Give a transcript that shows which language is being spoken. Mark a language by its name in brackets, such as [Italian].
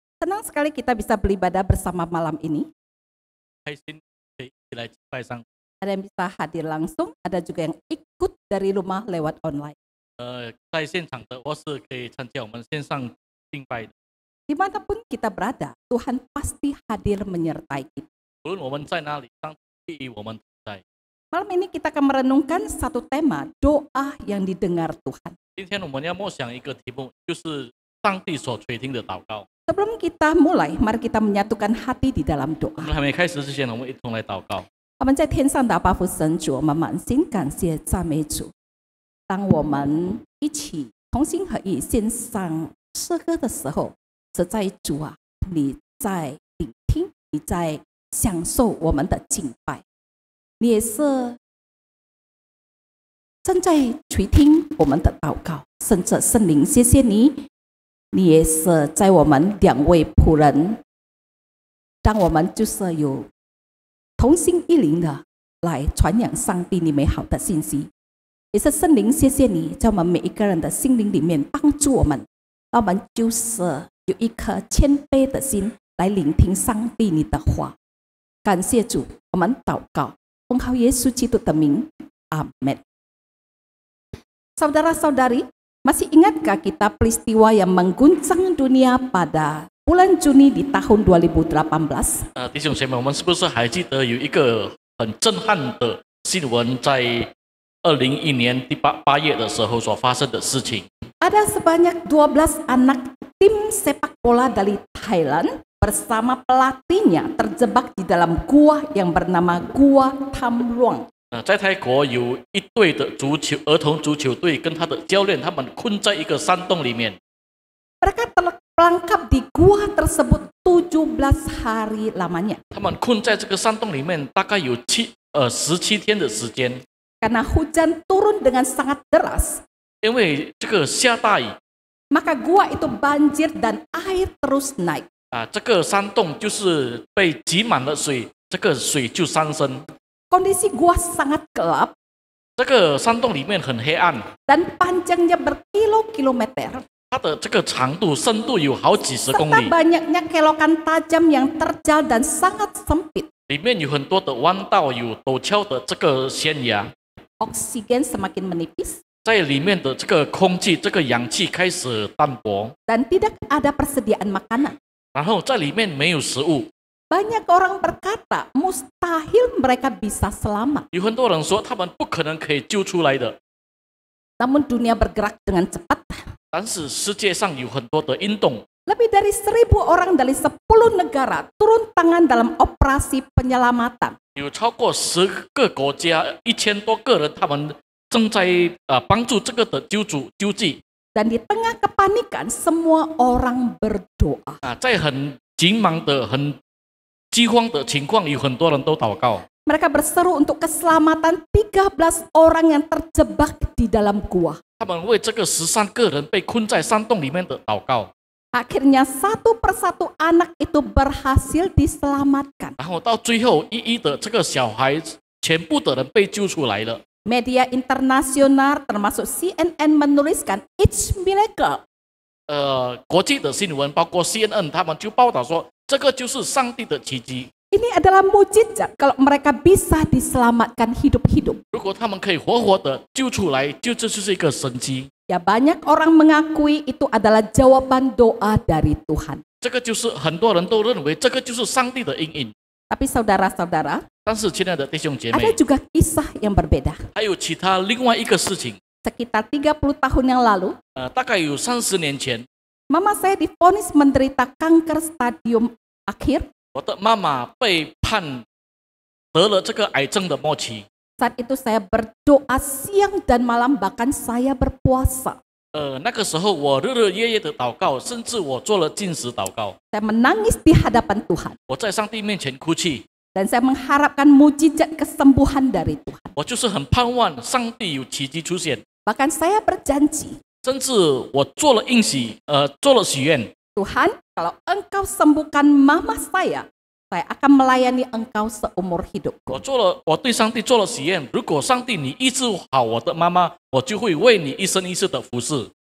[Indonesian] Senang sekali kita bisa beribadah bersama malam ini. [Chinese] 开心可以一起来敬拜上。 [Indonesian] Ada yang bisa hadir langsung, ada juga yang ikut dari rumah lewat online. [Chinese] 在现场的或是可以参加我们线上敬拜的， [Indonesian] Dimanapun kita berada, Tuhan pasti hadir menyertai kita. [Chinese] 无论我们在哪里，上帝与我们同在。 [Indonesian] Malam ini kita akan merenungkan satu tema, doa yang didengar Tuhan. [Chinese] 今天我们要默想一个题目，就是上帝所垂听的祷告。 [Indonesian] Sebelum kita mulai, mari kita menyatukan hati di dalam [Chinese] 我 [Indonesian] doa. [Chinese] 们还没开始之前，我们一同来祷告。我们在天上的阿爸父神主，我们满心感谢赞美主。当我们一起同心合意献上诗歌的时候，实在主啊，你在聆听，你在享受我们的敬拜，你也是正在垂听我们的祷告。圣者圣灵，谢谢你，你也是在我们两位仆人，让我们就是有同心一灵的来传扬上帝你美好的信息。也是圣灵，谢谢你在我们每一个人的心灵里面帮助我们，让我们就是有一颗谦卑的心来聆听上帝你的话。感谢主，我们祷告，奉靠耶稣基督的名，阿门。 [Indonesian] Saudara-saudari, masih ingatkah kita peristiwa yang mengguncang dunia pada bulan Juni di tahun 2018? [Chinese] 弟兄姐妹，我们是不是还记得有一个很震撼的新闻，在2001年8月的时候所发生的事情？ [Indonesian] Ada sebanyak 12 anak tim sepak bola dari Thailand bersama pelatihnya terjebak di dalam gua yang bernama Gua Tham Luang. [Chinese] 在泰国有一队的儿童足球队跟他的教练，他们困在一个山洞里面。 [Indonesian] Mereka terperangkap di gua tersebut 17 hari lamanya. [Chinese] 他们困在这个山洞里面，大概有17天的时间。 [Indonesian] Karena hujan turun dengan sangat deras, [Chinese] 因为这个下大雨 [Indonesian] maka gua itu banjir dan air terus naik. [Chinese] 这个山洞就是被挤满了水，这个水就上升。 [Indonesian] Kondisi gua sangat gelap [Chinese] 这个山洞里面很黑暗， [Indonesian] dan panjangnya berkilo-kilometer, [Chinese] 它的这个长度、深度有好几十公 [Indonesian] serta [Chinese] 里， [Indonesian] banyaknya kelokan tajam yang terjal dan sangat sempit. [Chinese] 里面有很多的弯道，有陡峭的这个悬崖。 [Indonesian] Oksigen semakin menipis [Chinese] 在里面的这个空气、这个氧气开始淡薄， [Indonesian] dan tidak ada persediaan makanan. [Chinese] 然后在里面没有食物。 [Indonesian] Banyak orang berkata mustahil mereka bisa selamat. [Chinese] 有很多人说他们不可能可以救出来的， [Indonesian] Namun dunia bergerak dengan cepat. [Chinese] 但是世界上有很多的运动， [Indonesian] Lebih dari 1000 orang dari 10 negara turun tangan dalam operasi penyelamatan. [Chinese] 有超过10个国家1000多个人，他们正在帮助这个的救济。 [Indonesian] Dan di tengah kepanikan semua orang berdoa. [Chinese] 在很急忙的、很饥荒的情况，有很多人都祷告。 [Indonesian] Mereka berseru untuk keselamatan 13 orang yang terjebak di dalam gua. [Chinese] 他们为这个13个人被困在山洞里面的祷告。 [Indonesian] Akhirnya satu persatu anak itu berhasil diselamatkan. [Chinese] 然后到最后，一一的这个小孩，全部的人被救出来了。 [Indonesian] Media internasional termasuk CNN menuliskan [English] it's miracle. [Chinese] 国际的新闻，包括 CNN， 他们就报道说，这个就是上帝的奇迹。 [Indonesian] Ini adalah mujizat kalau mereka bisa diselamatkan hidup-hidup. [Chinese] 如果他们可以活活的救出来，这就是一个神迹。 [Indonesian] Ya banyak orang mengakui itu adalah jawaban doa dari Tuhan. [Chinese] 这个就是很多人都认为这个就是上帝的应允。 [Indonesian] Tapi saudara-saudara, [Chinese] 但是，亲爱的弟兄姐 [Indonesian] ada [Chinese] 妹， [Indonesian] juga kisah yang berbeda. [Chinese] 还有其他另外一个事情。 [Indonesian] Sekitar 30 tahun yang lalu, [Chinese] 大概有30年前， [Indonesian] mama saya divonis menderita kanker stadium akhir. [Chinese] 我的妈妈被判得了这个癌症的末期。 [Indonesian] Saat itu saya berdoa siang dan malam, bahkan saya berpuasa. [Chinese] 那个时候我日日夜夜的祷告，甚至我做了禁食祷告。 [Indonesian] Saya menangis di hadapan Tuhan. [Chinese] 我在上帝面前哭泣， [Indonesian] Dan saya mengharapkan mujizat kesembuhan dari Tuhan. [Chinese] 我就是很盼望上帝有奇迹出现。 [Indonesian] Bahkan saya berjanji, [Chinese] 甚至我做了应许，做了许愿。 [Indonesian] Tuhan, kalau Engkau sembuhkan mama saya, saya akan melayani engkau seumur hidupku. [Chinese] 我对上帝做了许愿，如果上帝你医治好我的妈妈，我就会为你一生一世的服侍。